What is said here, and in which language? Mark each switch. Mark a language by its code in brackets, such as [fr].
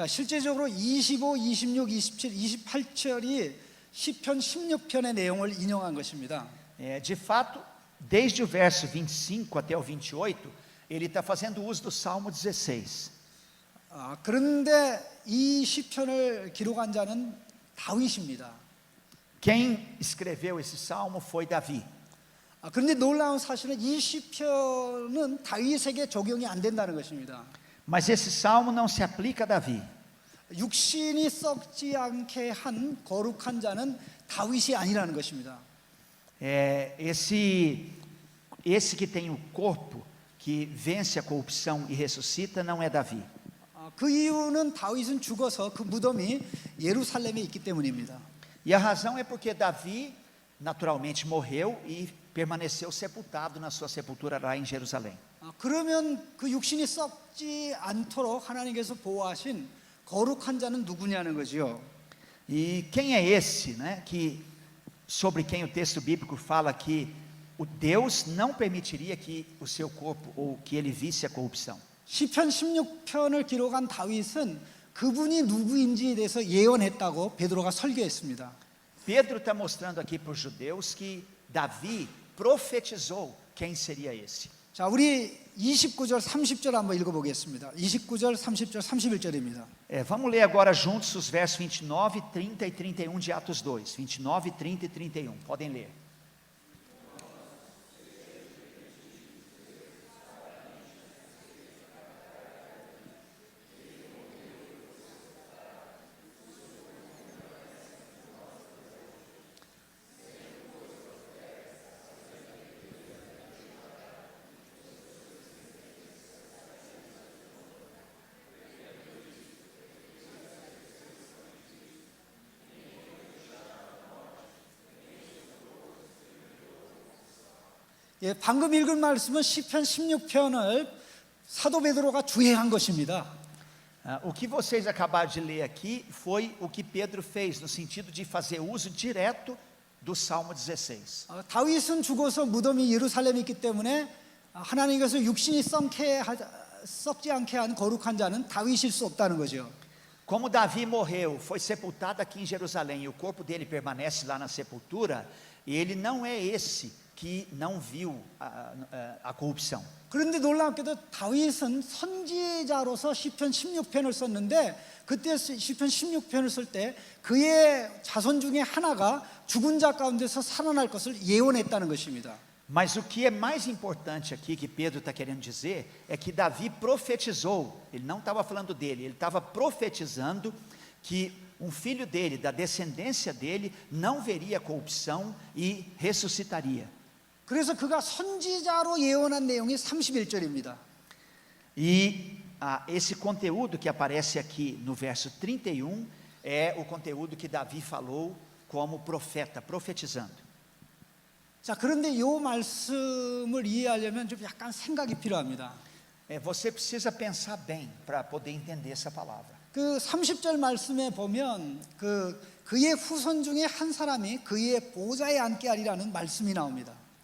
[ko] 자, 실제적으로 25, 26, 27, 28절이 시편 16편의 내용을 인용한 것입니다. [pt] De fato, desde o verso 25 até o 28, ele está fazendo uso do Salmo 16. [ko] 그런데 이 시편을 기록한 자는 다윗입니다. [pt] Quem escreveu esse salmo foi Davi. [ko] 그런데 놀라운 사실은 이 시편은 다윗에게 적용이 안 된다는 것입니다. [pt] Mas esse salmo não se aplica a Davi. [ko] 육신이 썩지 않게 한 거룩한 자는 다윗이 아니라는 것입니다. [pt] Esse que tem o corpo, que vence a corrupção e ressuscita, não é Davi. [ko] 그 이유는 다윗은 죽어서 그 무덤이 예루살렘에 있기 때문입니다. [pt] E a razão é porque Davi naturalmente morreu e permaneceu sepultado na sua sepultura lá em Jerusalém. [ko] 그러면 그 육신이 썩지 않도록 하나님께서 보호하신 거룩한 자는 누구냐는 거지요. [pt] E quem é esse, né, sobre quem o texto bíblico fala que o Deus não permitiria que o seu corpo ou que ele visse a corrupção? [ko] 시편 16편을 기록한 다윗은 그분이 누구인지에 대해서 예언했다고 베드로가 설교했습니다. [pt] Pedro está mostrando aqui para os judeus que Davi profetizou quem seria esse. [ko] 자, 우리 29절 30절 한번 읽어보겠습니다. 29절 30절 31절입니다. [pt] Vamos ler agora juntos os versos 29, 30 e 31 de Atos 2. 29, 30 e 31. Podem ler. [ko] 방금 읽은 말씀은 시편 16편을 사도 베드로가 주행한 것입니다. [pt] O que vocês acabaram de ler aqui foi o que Pedro fez, no sentido de fazer uso direto do Salmo 16. [ko] 다윗은 죽어서 무덤이 예루살렘에 있기 때문에 하나님께서 육신이 썩지 않게 한 거룩한 자는 다윗일 수 없다는 거죠. [pt] Como Davi morreu, foi sepultado aqui em Jerusalém, e o corpo dele permanece lá na sepultura, ele não é esse que não viu a corrupção. [ko] 그런데 놀랍게도 다윗은 선지자로서 시편 16편을 썼는데 그때 시편 16편을 쓸 때 그의 자손 중에 하나가 죽은 자 가운데서 살아날 것을 예언했다는 것입니다. [pt] Mas o que é mais importante aqui que Pedro está querendo dizer é que Davi profetizou, ele não estava falando dele, ele estava profetizando que um filho dele, da descendência dele, não veria corrupção e ressuscitaria. [ko] 그래서 그가 선지자로 예언한 내용이 31절입니다. [pt] E esse conteúdo que aparece aqui no verso 31 é o conteúdo que Davi falou como profeta, profetizando. [ko] 자, 그런데 이 말씀을 이해하려면 좀 약간 생각이 필요합니다. [pt] Você precisa pensar bem para poder entender essa palavra. [ko] 그 30절 말씀에 보면 그의 후손 중에 한 사람이 그의 보좌에 앉게 하리라는 말씀이 나옵니다.